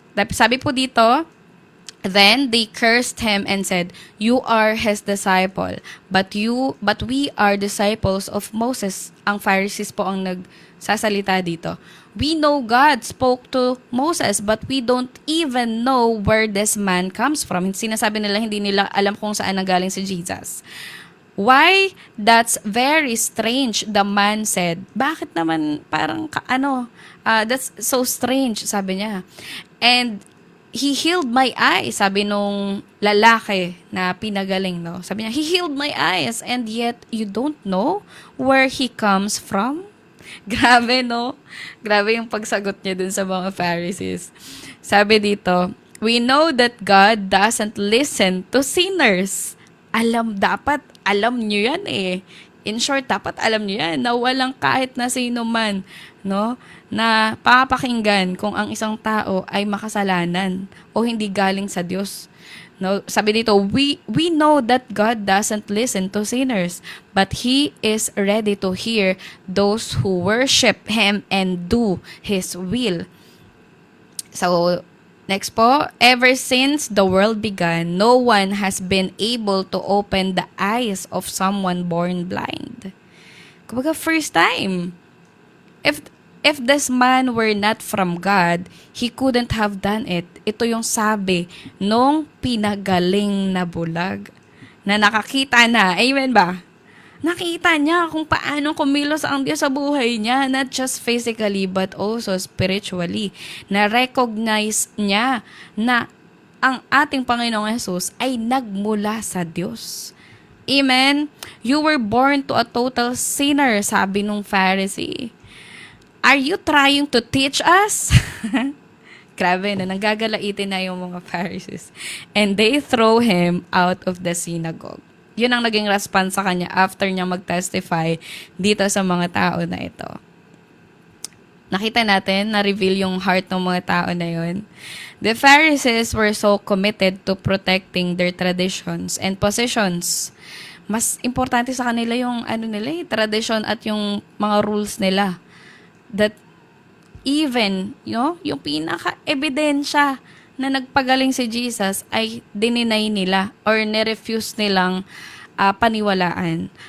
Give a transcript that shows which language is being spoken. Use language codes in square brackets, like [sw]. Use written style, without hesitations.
[tl] Sabi po dito, [en] then they cursed him and said, "You are his disciple, but we are disciples of Moses." [tl] Ang Pharisees po ang nagsasalita dito. [en] "We know God spoke to Moses, but we don't even know where this man comes from." [tl] Sinasabi nila, hindi nila alam kung saan nanggaling si Jesus. [en] "Why? That's very strange," the man said. [tl] Bakit naman parang [en] that's so strange, [tl] sabi niya. [en] "And he healed my eyes," [tl] sabi nung lalaki na pinagaling, no? Sabi niya, [en] "He healed my eyes, and yet you don't know where he comes from?" [tl] Grabe, no? Grabe yung pagsagot niya dun sa mga Pharisees. Sabi dito, [en] "We know that God doesn't listen to sinners." [tl] Dapat alam nyo yan In short, dapat alam nyo yan na walang kahit na sino man, no, na papakinggan kung ang isang tao ay makasalanan o hindi galing sa Diyos. [en] No, [tl] sabi dito, [en] we know that God doesn't listen to sinners, but He is ready to hear those who worship Him and do His will. So, next po, ever since the world began, no one has been able to open the eyes of someone born blind. [tl] Kumbaga, first time. [en] If this man were not from God, he couldn't have done it. [tl] Ito yung sabi nung pinagaling na bulag na nakakita na. Amen ba? Nakita niya kung paano kumilos ang Diyos sa buhay niya, [en] not just physically but also spiritually. [tl] Na-recognize niya na ang ating Panginoong Jesus ay nagmula sa Diyos. Amen? [en] You were born to a total sinner, [tl] sabi nung Pharisee. [en] Are you trying to teach us? [tl] Grabe na, nagagalaitin na yung mga Pharisees. [en] And they throw him out of the synagogue. [tl] Yun ang naging response sa kanya after niya mag-testify dito sa mga tao na ito. Nakita natin, na-reveal yung heart ng mga tao na yun. [en] The Pharisees were so committed to protecting their traditions and positions. [tl] Mas importante sa kanila yung tradition at yung mga rules nila. That even, yung pinaka-ebidensya na nagpagaling si Jesus ay dininay nila or nirefuse nilang paniwalaan.